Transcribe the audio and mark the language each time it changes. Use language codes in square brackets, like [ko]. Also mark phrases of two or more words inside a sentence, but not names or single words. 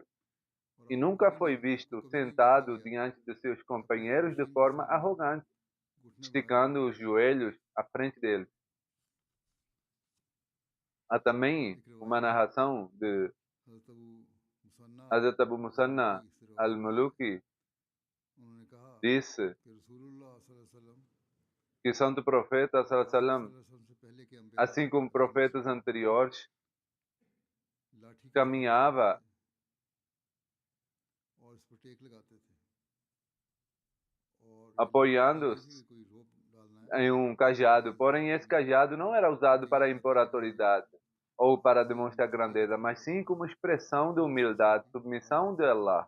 [pt] E nunca foi visto sentado diante de seus companheiros de forma arrogante, esticando os joelhos à frente deles. Há também uma narração de Hazrat Abu Musanna al-Muluki, disse que Santo Profeta [ar] صلى الله عليه وسلم, [pt] assim como profetas anteriores, caminhava apoiando-se em um cajado, porém esse cajado não era usado para impor autoridade ou para demonstrar grandeza, mas sim como expressão de humildade, submissão de Allah.